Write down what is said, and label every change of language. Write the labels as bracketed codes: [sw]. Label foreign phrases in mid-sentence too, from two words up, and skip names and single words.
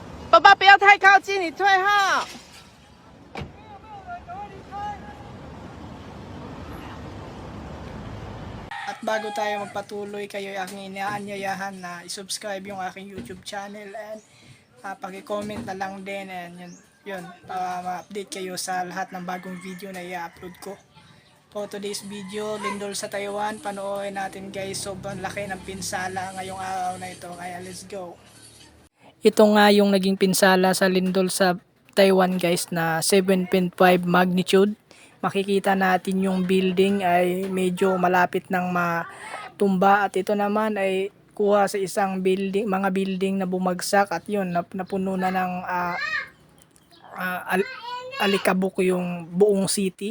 [zh] 爸爸不要太靠近，你退后。 [tl] At bago tayo magpatuloy, kayo aking inaanyayahan na i-subscribe yung aking YouTube channel and paki-comment na lang din and yun para ma-update kayo sa lahat ng bagong video na i-upload ko. [en] For today's video, [tl] lindol sa Taiwan, panoorin natin guys, sobrang laki ng pinsala ngayong araw na ito, kaya [en] let's go. [tl] Ito nga yung naging pinsala sa lindol sa Taiwan guys na 7.5 magnitude. Makikita natin yung building ay medyo malapit ng matumba at ito naman ay kuha sa isang building, mga building na bumagsak at yun napuno na ng alikabok yung buong city.